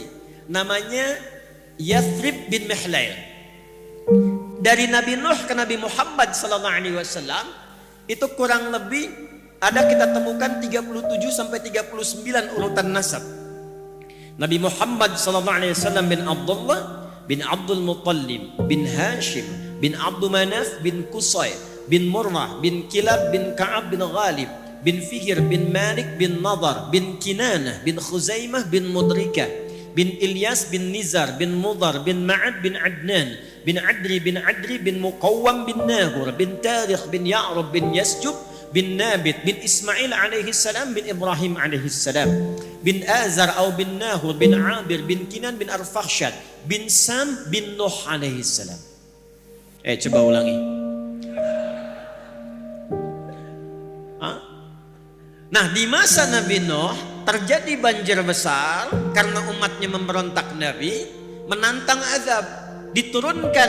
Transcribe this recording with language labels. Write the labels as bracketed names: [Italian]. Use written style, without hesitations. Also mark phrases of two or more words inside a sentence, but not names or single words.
[Indonesian] Namanya Yathrib bin Mihlail. Dari Nabi Nuh ke Nabi Muhammad SAW itu kurang lebih ada kita temukan 37 sampai 39 urutan nasab. Nabi Muhammad SAW bin Abdullah bin Abdul Muttalib bin Hashim bin Abdul Manaf bin Qusay bin Murrah bin Kilab bin Ka'ab bin Ghalib bin Fihr bin Malik bin Nadar bin Kinanah bin Khuzaimah bin Mudrikah bin Ilyas bin Nizar bin Mudar bin Ma'ad bin Adnan bin Adri bin Muqawwam bin Nahur bin Tarikh bin Ya'rub bin Yasjub bin Nabit bin Ismail [Arabic] عليه السلام [Indonesian] bin Ibrahim [Arabic] عليه السلام [Indonesian] bin Azar atau bin Nahur bin Abir bin Kinan bin Arfakhshad bin Sam bin Nuh [Arabic] عليه السلام. [Indonesian] Coba ulangi. Nah, di masa Nabi Nuh terjadi banjir besar karena umatnya memberontak Nabi, menantang azab, diturunkan.